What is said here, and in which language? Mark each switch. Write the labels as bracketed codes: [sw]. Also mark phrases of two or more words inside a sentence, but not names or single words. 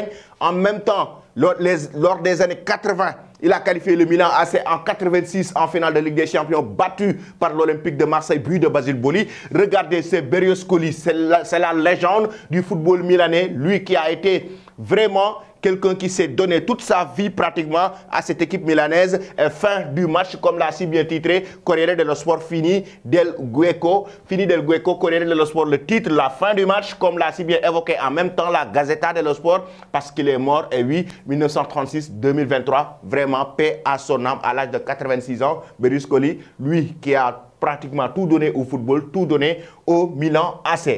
[fr] En même temps, lors des années 80, il a qualifié le Milan AC en 86 en finale de Ligue des Champions, battu par l'Olympique de Marseille, but de Basile Boli. Regardez, c'est Berlusconi, c'est la légende du football milanais, lui qui a été vraiment quelqu'un qui s'est donné toute sa vie pratiquement à cette équipe milanaise. Et fin du match, comme l'a si bien titré, [it] Corriere dello Sport fini del Greco, Corriere dello Sport, [fr] le titre, la fin du match, comme l'a si bien évoqué en même temps la Gazzetta dello Sport, parce qu'il est mort, et oui, 1936-2023, vraiment paix à son âme, à l'âge de 86 ans, Berlusconi, lui qui a pratiquement tout donné au football, tout donné au Milan AC.